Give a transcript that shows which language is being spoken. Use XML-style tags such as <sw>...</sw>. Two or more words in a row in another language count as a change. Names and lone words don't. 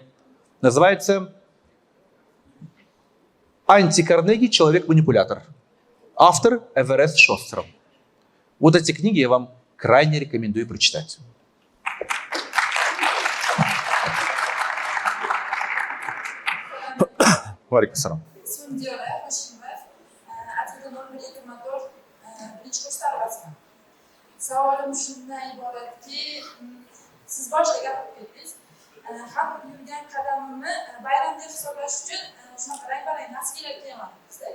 <ru>Называется «Анти-Карнеги. Человек-манипулятор». Автор Эверест Шостром. Вот эти книги я вам крайне рекомендую прочитать.</ru> <ar>وعليكم السلام.</ar> <uz>Savolim shundan iboratki, siz boshqa gapirib ketdingiz. Har bir yurgan qadamimni bayram deb hisoblash uchun shunaqa rang-barang naskilar kiyamapmiz-da.</uz>